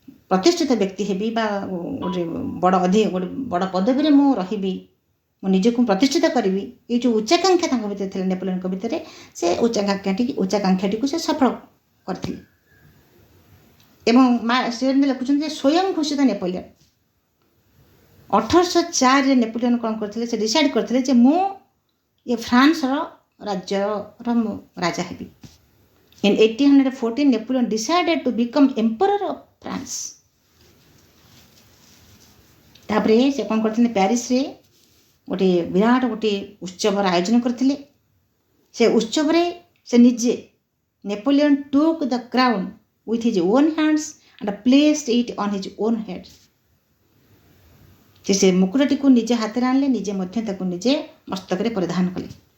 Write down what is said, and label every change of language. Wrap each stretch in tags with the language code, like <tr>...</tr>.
<or>ପ୍ରତିଷ୍ଠିତ ବ୍ୟକ୍ତି ହେବି ବା ଗୋଟେ ବଡ଼ ପଦବୀରେ ମୁଁ ରହିବି, ମୁଁ ନିଜକୁ ପ୍ରତିଷ୍ଠିତ କରିବି, ଏଇ ଯେଉଁ ଉଚ୍ଚାକାଂକ୍ଷା ତାଙ୍କ ଭିତରେ ଥିଲା ନେପୋଲିଅନଙ୍କ ଭିତରେ, ସେ ଉଚ୍ଚାକାଂକ୍ଷାଟିକୁ ସେ ସଫଳ କରିଥିଲେ। ଏବଂ ସେ ଲେଖୁଛନ୍ତି ଯେ ସ୍ୱୟଂ ଘୋଷିତ ନେପୋଲିଅନ 1804ରେ ନେପୋଲିଅନ କ'ଣ କରିଥିଲେ, ସେ ଡିସାଇଡ଼୍ କରିଥିଲେ ଯେ ମୁଁ ଏ ଫ୍ରାନ୍ସର ରାଜ୍ୟର ରାଜା ହେବି।</or> <en>In 1814 Napoleon decided to become emperor of France।</en> <or>ତାପରେ ସେ କ'ଣ କରିଥିଲେ, ପ୍ୟାରିସରେ ଗୋଟିଏ ବିରାଟ ଗୋଟିଏ ଉତ୍ସବର ଆୟୋଜନ କରିଥିଲେ। ସେ ଉତ୍ସବରେ ସେ ନିଜେ Napoleon</or> <en>took the crown with his own hands and placed it on his own head।</en> <or>ସେ ମୁକୁଟଟିକୁ ନିଜେ ହାତରେ ଆଣିଲେ, ନିଜେ ମଧ୍ୟ ତାକୁ ନିଜେ ମସ୍ତକରେ ପରିଧାନ କଲେ।</or>